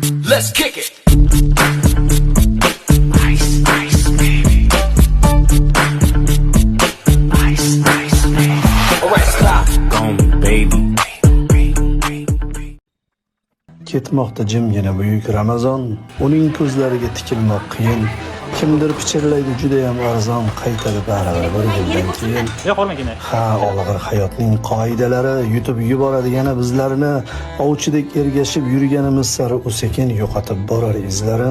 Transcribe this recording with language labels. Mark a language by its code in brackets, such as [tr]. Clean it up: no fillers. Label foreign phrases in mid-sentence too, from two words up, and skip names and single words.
[en] Let's kick it. Ice, ice, baby. Ice, ice, baby. Alright, stop. Gone, baby. [uz] Ketmoqda jimgina buyuk Ramazon, uning ko'zlariga tikilmoq qiyin. Kimdir pichirlaydi juda ham arzon, qaytadi baribir bir yildan keyin. Ha, olg'ir hayotning qoidalari yutib yuboradi yana bizlarni, ovchidek ergashib yurganimiz sari u sekin yo'qotib borar izlarin.